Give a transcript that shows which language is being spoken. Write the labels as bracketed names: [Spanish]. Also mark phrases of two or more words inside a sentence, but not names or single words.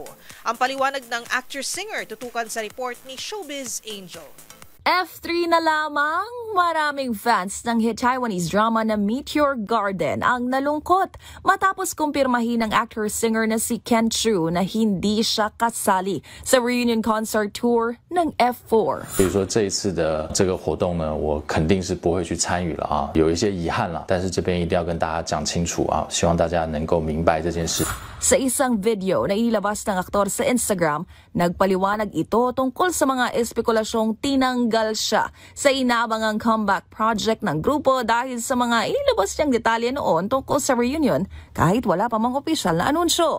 [Filipino] Ang paliwanag ng actor-singer tutukan sa report ni Showbiz Angel. F3 na lamang, maraming fans ng [English] hit Taiwanese drama [Filipino] na Meteor Garden ang nalungkot matapos kumpirmahin ng actor-singer na si Ken Chu na hindi siya kasali sa [English] reunion concert tour [Filipino] ng F4. [Chinese] 所以说这一次的这个活动呢，我肯定是不会去参与了啊，有一些遗憾了，但是这边一定要跟大家讲清楚啊，希望大家能够明白这件事。 [Filipino] Sa isang video na ilabas ng aktor sa Instagram, nagpaliwanag ito tungkol sa mga espekulasyong tinanggal siya sa inaabangang [English] comeback project [Filipino] ng grupo dahil sa mga ilabas niyang detalye noon tungkol sa reunion kahit wala pa mang opisyal na anunsyo.